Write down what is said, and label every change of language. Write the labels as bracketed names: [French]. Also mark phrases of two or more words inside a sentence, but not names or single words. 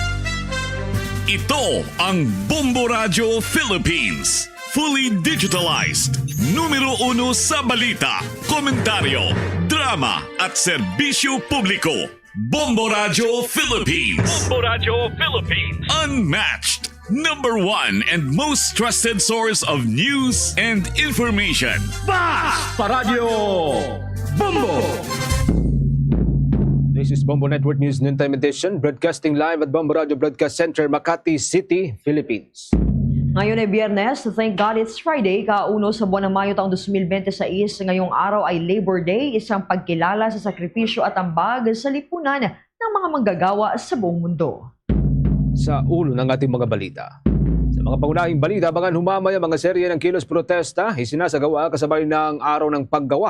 [Filipino] Ito ang Bombo Radio Philippines. [English] Fully digitalized. [Filipino] Numero 1 sa balita, komentaryo, drama at serbisyo publiko. Bombo Radio Philippines. Bombo Radio Philippines. [English] Unmatched. Number 1 and most trusted source of news and information. [Filipino] Basta Radio Bombo. [English] This is Bombo Network News Noontime Edition, broadcasting live at Bombo Radio Broadcast Center, Makati City, Philippines. [Filipino] Ngayon ay Biyernes, [English] thank God it's Friday, [Filipino] kauno sa buwan ng Mayo taong 2026. Ngayong araw ay Labor Day, isang pagkilala sa sakripisyo at ambag sa lipunan ng mga manggagawa sa buong mundo. Sa ulo ng ating mga balita. Sa mga pangunahing balita, abangan humamay ang mga serye ng kilos protesta isinasagawa kasabay ng araw ng paggawa.